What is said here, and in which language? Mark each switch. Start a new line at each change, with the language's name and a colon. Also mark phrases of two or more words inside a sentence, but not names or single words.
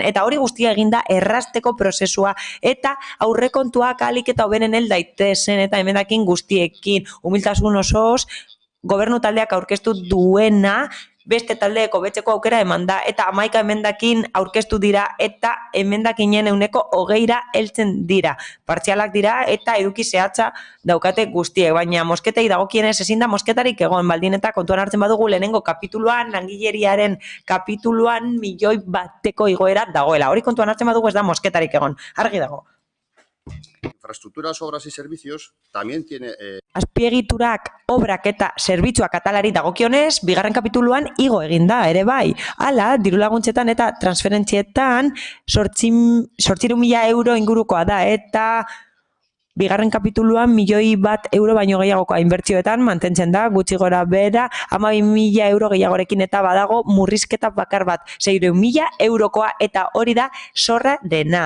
Basque: Eta hori guztia eginda errasteko prozesua eta aurrekontuak ahalik eta hoberen hel daitezen eta emendakin guztiekin humiltasun osoz gobernu taldeak aurkeztu duena beste taldeek hobetzeko aukera eman da eta 11 emendakin aurkeztu dira eta emendakinen 20%ra heltzen dira. Partzialak dira eta eduki zehatza daukate guztiek, baina mosketei dagokienez ezin da mosketarik egon, baldin eta kontuan hartzen badugu lehenengo kapituluan, langileriaren kapituluan 1.000.000 bateko igoera dagoela. Hori kontuan hartzen badugu ez da mosketarik egon, argi dago.
Spanish: Infraestructuras, obras y servicios también tiene...
Basque: Azpiegiturak, obrak eta zerbitzuak atalari dagokionez, bigarren kapituluan igo eginda ere bai. Hala, dirulaguntzetan eta transferentzietan 800.000 euro ingurukoa da eta bigarren kapituluan 1.000.000 euro baino gehiagokoa inbertsioetan mantentzen da, gutxi gora bera, 12.000 euro gehiagorekin eta badago murrizketa bakar bat, 600.000 eurokoa eta hori da zorra dena.